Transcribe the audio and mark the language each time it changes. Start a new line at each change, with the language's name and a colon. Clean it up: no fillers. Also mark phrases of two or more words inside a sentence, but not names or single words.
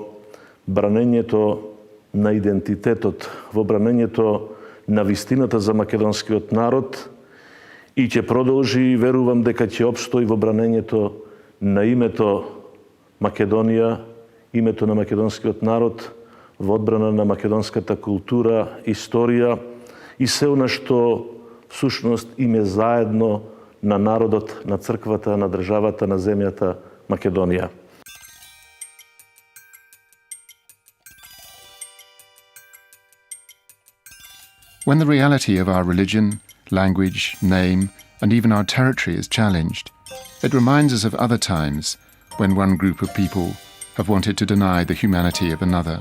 Macedonian: бранењето на идентитетот, во бранењето на вистината за македонскиот народ и ќе продолжи, верувам дека ќе опстои во бранењето на името Македонија, името на македонскиот народ, во одбрана на македонската култура, историја и се она што всушност им е заедно на народот, на црквата, на државата, на земјата Македонија.
English: When the reality of our religion, language, name, and even our territory is challenged, it reminds us of other times when one group of people have wanted to deny the humanity of another.